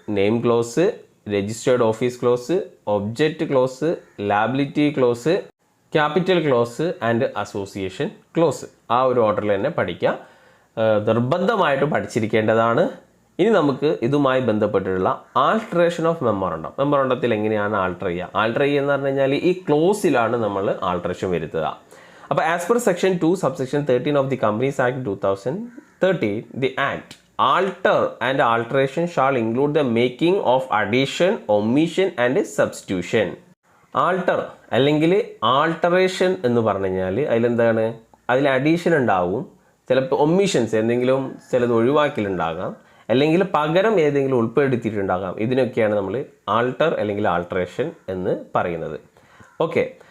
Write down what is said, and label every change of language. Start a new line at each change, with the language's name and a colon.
English: Name clause, registered office clause, object clause, liability clause, capital clause and association clause.
Malayalam: ആ ഒരു ഓർഡറിൽ തന്നെ പഠിക്കുക, നിർബന്ധമായിട്ടും പഠിച്ചിരിക്കേണ്ടതാണ്. ഇനി നമുക്ക് ഇതുമായി ബന്ധപ്പെട്ടിട്ടുള്ള ആൾട്ടറേഷൻ ഓഫ് മെമ്മോറാണ്ടം. മെമ്മോറാണ്ടത്തിൽ എങ്ങനെയാണ് ആൾട്ടർ ചെയ്യുക? ആൾട്ടർ ചെയ്യുക എന്ന് പറഞ്ഞു കഴിഞ്ഞാൽ ഈ ക്ലോസിലാണ് നമ്മൾ ആൾട്ടറേഷൻ വരുത്തുക.
English: അപ്പോൾ as per section 2 subsection 13 of the companies act 2013, the act alter and alteration shall include the making of addition, omission and substitution.
Malayalam: Alter അല്ലെങ്കിൽ ആൾട്ടറേഷൻ എന്ന് പറഞ്ഞു കഴിഞ്ഞാൽ അതിലെന്താണ്? അതിൽ അഡീഷൻ ഉണ്ടാവും, ചിലപ്പോൾ ഒമിഷൻസ് എന്തെങ്കിലും ചിലത് ഒഴിവാക്കലുണ്ടാകാം, അല്ലെങ്കിൽ പകരം ഏതെങ്കിലും ഉൾപ്പെടുത്തിയിട്ടുണ്ടാകാം. ഇതിനൊക്കെയാണ് നമ്മൾ ആൾട്ടർ അല്ലെങ്കിൽ ആൾട്ടറേഷൻ എന്ന് പറയുന്നത്. ഓക്കെ.